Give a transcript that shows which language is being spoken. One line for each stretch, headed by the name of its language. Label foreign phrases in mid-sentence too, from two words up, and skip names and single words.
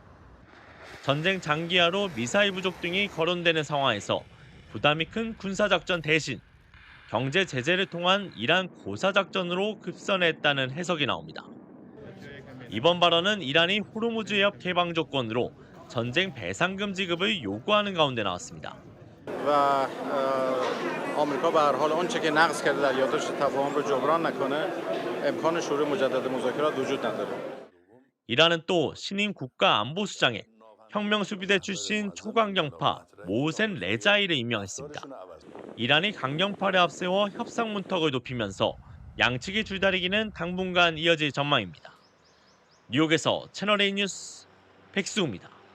Korean: 전쟁 장기화로 미사일 부족 등이 거론되는 상황에서 부담이 큰 군사작전 대신 경제 제재를 통한 이란 고사작전으로 급선했다는 해석이 나옵니다. 이번 발언은 이란이 호르무즈 해협 개방 조건으로 전쟁 배상금 지급을 요구하는 가운데 나왔습니다.
Persian: آمریکا به هر حال آنچه که نقض کرده در یادداشت تفاهم رو جبران نکنه امکان شروع مجدد مذاکرات وجود نداره.
Korean: 이란은 또 신임 국가안보수장에 혁명수비대 출신 초강경파 모센 레자이를 임명했습니다. 이란이 강경파를 앞세워 협상 문턱을 높이면서 양측의 줄다리기는 당분간 이어질 전망입니다. 뉴욕에서 채널A 뉴스 백수우입니다.